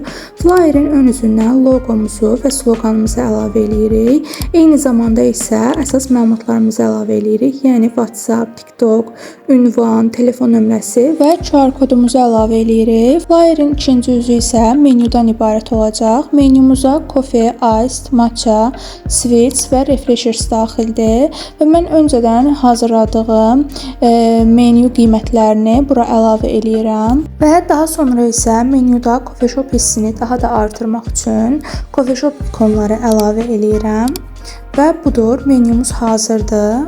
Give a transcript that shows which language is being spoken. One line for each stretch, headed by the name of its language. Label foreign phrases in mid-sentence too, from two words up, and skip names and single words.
Azerbaijani: Flyerin ön üzündən loqomuzu və sloqanımızı əlavə edirik. Eyni zamanda isə əsas məlumatlarımızı əlavə edirik. Yəni WhatsApp, TikTok, ünvan, telefon nömrəsi və QR kodumuzu əlavə edirik. Flyerin ikinci üzü isə menyudan ibarət olacaq. Menyumuza coffee, iced, matcha, switch və refreshers daxildir və mən öncədən hazırladığım menyu qiymətlərini bura əlavə edirəm və daha sonra isə menyuda
English: Coffee Shop
Azerbaijani: hissini daha da artırmaq üçün
English: Coffee Shop
Azerbaijani: ikonları əlavə edirəm və budur, menyumuz hazırdır.